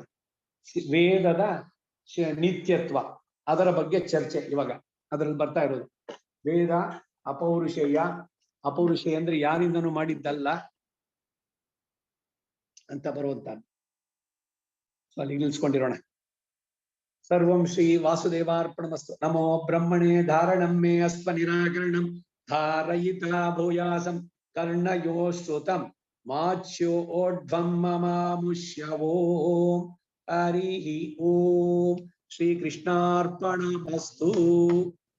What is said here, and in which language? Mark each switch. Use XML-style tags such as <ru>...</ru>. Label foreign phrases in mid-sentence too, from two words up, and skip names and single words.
<kn>ವೇದದ ನಿತ್ಯತ್ವ ಅದರ ಬಗ್ಗೆ ಚರ್ಚೆ ಇವಾಗ ಅದರಲ್ಲಿ ಬರ್ತಾ ಇರೋದು. ವೇದ ಅಪೌರುಷೇಯ. ಅಪೌರುಷೇಯ ಅಂದ್ರೆ ಯಾರಿಂದನೂ ಮಾಡಿದ್ದಲ್ಲ ಅಂತ ಬರುವಂತ. ಸೊ ಅಲ್ಲಿ ನಿಲ್ಸ್ಕೊಂಡಿರೋಣ.</kn> <sa>ಸರ್ವಂ ಶ್ರೀ ವಾಸುದೇವಾರ್ಪಣಮಸ್ತು. ನಮೋ ಬ್ರಹ್ಮಣೇ ಧಾರಣಂ ಮೇ ಅಸ್ವ ನಿರಾಕರಣಂ ಧಾರಯಿತಾ ಭೂಯಾಸಂ ಕರ್ಣಯೋ ಶ್ರುತಂ ಮಾಚ್ಯೋ ಓಡ್ವಂ ಮಮಾಮುಷ್ಯವೋ. ಹರಿ ಓಂ. ಶ್ರೀ ಕೃಷ್ಣಾರ್ಪಣಮಸ್ತು.</sa>